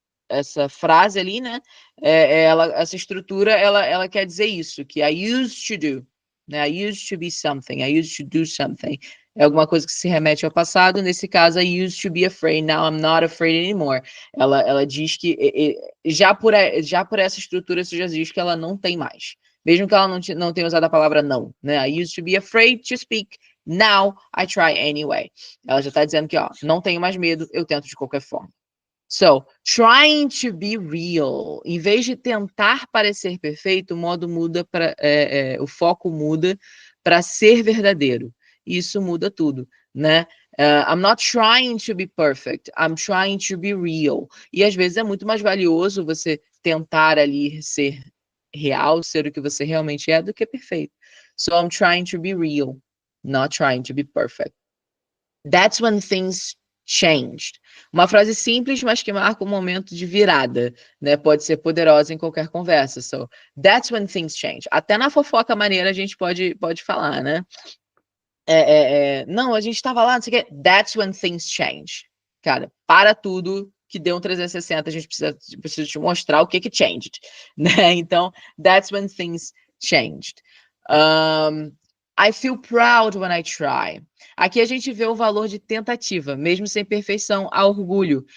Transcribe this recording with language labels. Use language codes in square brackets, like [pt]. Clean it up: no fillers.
[pt] essa frase ali, né? Essa estrutura, ela quer dizer isso, que [en] I used to do, [pt] né? [en] I used to be something, I used to do something. [pt] É alguma coisa que se remete ao passado. Nesse caso, [en] I used to be afraid, now I'm not afraid anymore. [pt] Ela diz que já por essa estrutura, você já diz que ela não tem mais. Mesmo que ela não tenha usado a palavra não, né? [en] I used to be afraid to speak, now I try anyway. [pt] Ela já está dizendo que, ó, não tenho mais medo, eu tento de qualquer forma. [en] So, trying to be real. [pt] Em vez de tentar parecer perfeito, o modo muda para o foco muda para ser verdadeiro. Isso muda tudo, né? [en] I'm not trying to be perfect, I'm trying to be real. [pt] E às vezes é muito mais valioso você tentar ali ser real, ser o que você realmente é, do que perfeito. [en] So I'm trying to be real, not trying to be perfect. That's when things changed. [pt] Uma frase simples, mas que marca um momento de virada, né? Pode ser poderosa em qualquer conversa. [en] So, that's when things change. [pt] Até na fofoca maneira a gente pode falar, né? Não, a gente estava lá, não sei o quê. [en] That's when things change. [pt] Cara, para tudo que deu um 360, a gente precisa te mostrar o que changed, né? Então, [en] that's when things changed. I feel proud when I try. [pt] Aqui a gente vê o valor de tentativa, mesmo sem perfeição, há orgulho.